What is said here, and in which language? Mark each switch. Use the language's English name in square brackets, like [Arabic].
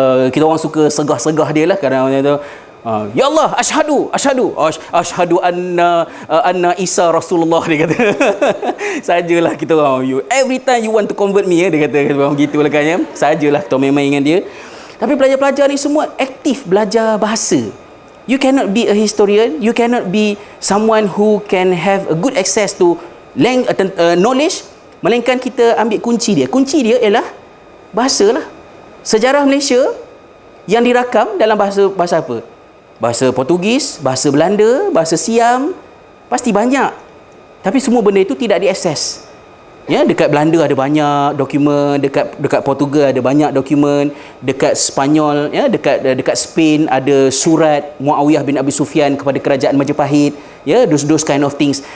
[Malay] Kita orang suka segah-segah dia lah kadang-kadang tu. Ya Allah, [Arabic] asyhadu anna Isa Rasulullah, [Malay] dia kata. Sajalah kita orang, [English] every time you want to convert me, [Malay] dia kata begitulah kan, ya. Sajalah kita main-main dengan dia. Tapi pelajar-pelajar ni semua aktif belajar bahasa. [English] You cannot be a historian, you cannot be someone who can have a good access to knowledge, [Malay] melainkan kita ambil kunci dia. Kunci dia ialah bahasa lah. Sejarah Malaysia yang dirakam dalam bahasa apa? Bahasa Portugis, bahasa Belanda, bahasa Siam, pasti banyak. Tapi semua benda itu tidak diakses. Ya, dekat Belanda ada banyak dokumen, dekat Portugal ada banyak dokumen, dekat Spanyol, ya, dekat Spain ada surat Muawiyah bin Abi Sufyan kepada kerajaan Majapahit, ya, [English] those kind of things.